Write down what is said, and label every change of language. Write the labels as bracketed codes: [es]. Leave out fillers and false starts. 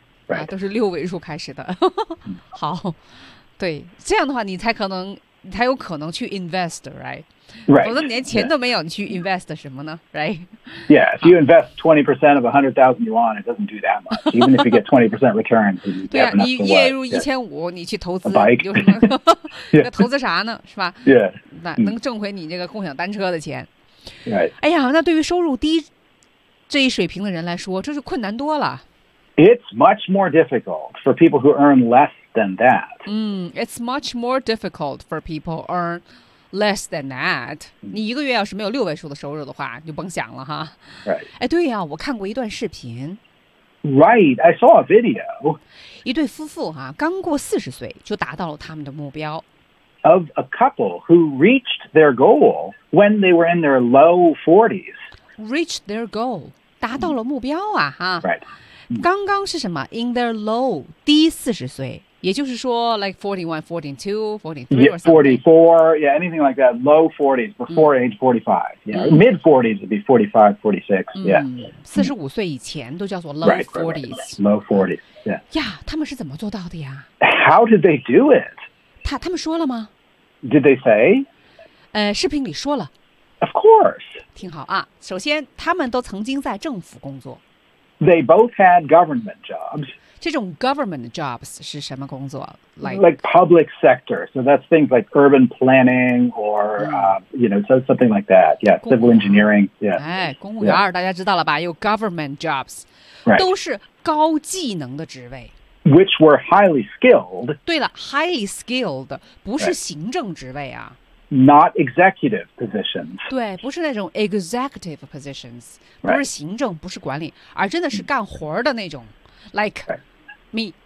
[en] right. [zh] 啊、都是六位数开始的。好。对这样的话你才可能。才有可能去 invest, right? 否则连钱都没有，你去 invest 什么呢 ？Right? [en] Yeah, if you invest 20% of 100,000 yuan, it doesn't do that much. Even if you get 20% return, [zh] 对啊，你月入一千五，你去投资，有什么？那投资啥呢？是吧 [en] ？Yeah, [zh] 那能挣回你这个共享单车的钱 [en] ？Right? [zh] 哎呀，那对于收入低这一水平的人来说，这是困难多了。 [en] It's much more difficult for people who earn less than that. It's much more difficult for people who earn less than that. [zh] 你一个月要是没有六位数的收入的话，就甭想了哈。 [en] Right. [zh] 哎，对呀，我看过一段视频。 [en] Right, I saw a video. [zh] 一对夫妇哈，刚过四十岁就达到了他们的目标。 [en] Of a couple who reached their goal when they were in their low 40s. Reached their goal, [zh] 达到了目标啊哈。 [en] Right. [zh] 刚刚是什么 ？ [en] In their low [zh] 低四十岁也就是说 [en] like 41, 42, 43 or something. 44, yeah, anything like that, low 40s before age 45. Yeah, mid 40s would be 45, 46, yeah. [zh] 45 岁以前都叫做 low [en] 40s. Low 40s, yeah. [zh] 呀，他们是怎么做到的呀？ [en] How did they do it? [zh] 他们说了吗？ [en] Did they say? [zh] 视频里说了。 [en] Of course. [zh] 听好啊，首先他们都曾经在政府工作。 [en] They both had government jobs. [zh] 这种 government jobs 是什么工作？ [en] Like public sector. So that's things like urban planning or,、you know, so something like that. Yeah, civil engineering. Yeah. [zh] 哎，公务员、大家知道了吧？有 government jobs,、 [en] right. [zh] 都是高技能的职位。 [en] Which were highly skilled. [zh] 对了 ，highly skilled 不是行政职位啊。 [en] Right. Not executive positions. [zh] 对，不是那种 executive positions, 不是行政，不是管理，而真的是干活的那种 ， [en] like me,